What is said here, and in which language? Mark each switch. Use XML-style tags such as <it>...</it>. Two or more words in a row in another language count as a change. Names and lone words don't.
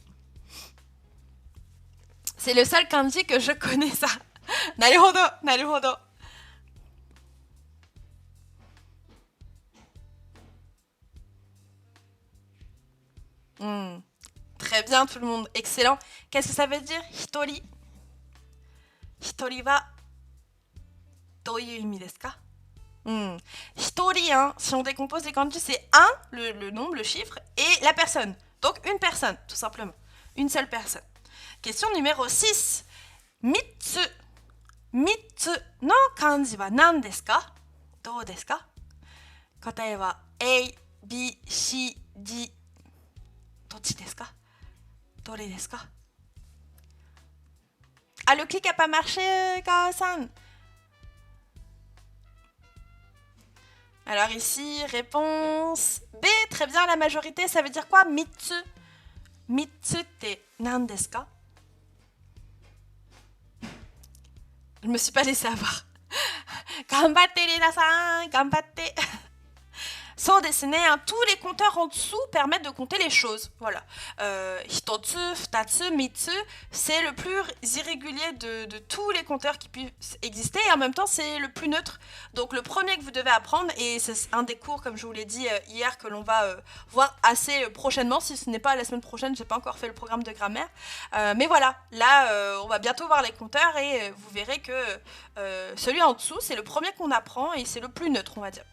<fr>C'est le seul kanji que je connais ça.</fr> <ja>なるほど、なるほど.</ja> <fr>Très bien tout le monde, excellent. Qu'est-ce que ça veut dire hitori?</fr> <ja>一人はどういう意味ですか?</ja> <fr>Hitori, hein, si on décompose les kanji, c'est 1, le nombre, le chiffre, et la personne. Donc une personne, tout simplement. Une seule personne. Question numéro 6. Mitsu.</fr> <ja>みっつの漢字は何ですか? どうですか？答えはA, B, C, D. どっちですか? どれですか?</ja> <fr>Ah, le clic a pas marché, Kao-san. Alors ici, réponse B. Très bien, la majorité, ça veut dire quoi? Mitsu.</fr> <ja>みっつって何ですか?</ja> <fr>Je me suis pas laissée avoir.</fr> <ja>頑張って、Lina-san、頑張って. そうですね,</ja> <fr>hein, tous les compteurs en dessous permettent de compter les choses. Voilà.</fr> <ja>ひとつ、ふたつ、みっつ,</ja> <fr>c'est le plus irrégulier de tous les compteurs qui puissent exister et en même temps c'est le plus neutre. Donc le premier que vous devez apprendre, et c'est un des cours comme je vous l'ai dit hier que l'on va voir assez prochainement, si ce n'est pas la semaine prochaine, j'ai pas encore fait le programme de grammaire. Mais voilà, là on va bientôt voir les compteurs et vous verrez que celui en dessous c'est le premier qu'on apprend et c'est le plus neutre on va dire.</fr>